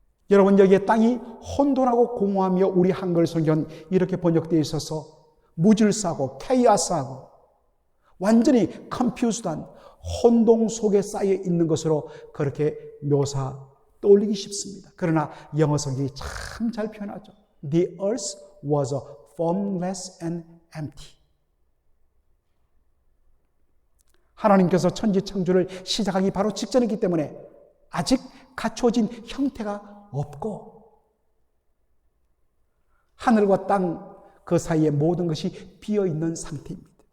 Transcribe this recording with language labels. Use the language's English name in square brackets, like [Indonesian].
[Korean] 여러분, 여기에 땅이 혼돈하고 공허하며 우리 한글 성경은 이렇게 번역되어 있어서 무질서하고 케이아스하고 완전히 컨퓨즈드한 혼동 속에 쌓여 있는 것으로 그렇게 떠올리기 쉽습니다. 그러나 영어 성경이 참 잘 표현하죠. [English] The earth was formless and empty. [Korean] 하나님께서 천지창조를 시작하기 바로 직전이기 때문에 아직 갖춰진 형태가 없고 하늘과 땅 그 사이에 모든 것이 비어있는 상태입니다.